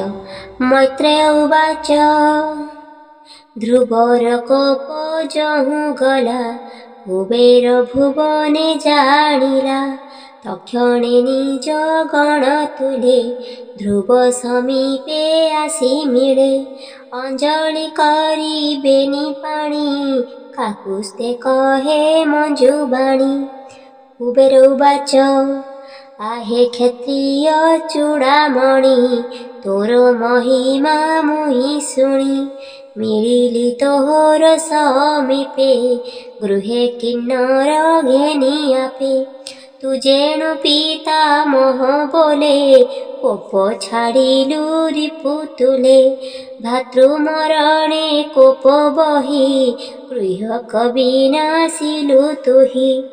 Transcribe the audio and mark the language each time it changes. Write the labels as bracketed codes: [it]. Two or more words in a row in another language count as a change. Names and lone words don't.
[sa] मैत्रेय उवाच [or] ଧ୍ରୁବର କୋପ ଜହୁ ଗଲା କୁବେର ଭୁବନେ ଜାଣିଲା ତକ୍ଷଣେ ନିଜ ଗଣ ତୁଲେ ଧ୍ରୁବ ସମୀପେ ଆସି ମିଳେ ଅଞ୍ଜଳି କରି ବେନି ପାଣି କାକୁସ୍ତେ କହେ ମଞ୍ଜୁବାଣୀ। କୁବେର ଉବାଚ ଆହେ କ୍ଷତ୍ରିୟ ଚୂଡ଼ାମଣି ତୋର ମହିମା ମୁହି ଶୁଣି ମିଳିଲି ତୋହର ସମୀପେ ଗୃହେ କିନ୍ନର ଘେନି ଆପେ ତୁ ଯେଣୁ ପିତା ମୋହ ବୋଲେ କୋପ ଛାଡ଼ିଲୁ ରିପୁ ତୁଲେ ଭାତୃମରଣେ କୋପ ବହି ଗୃହ କବିନାଶିଲୁ ତୁହି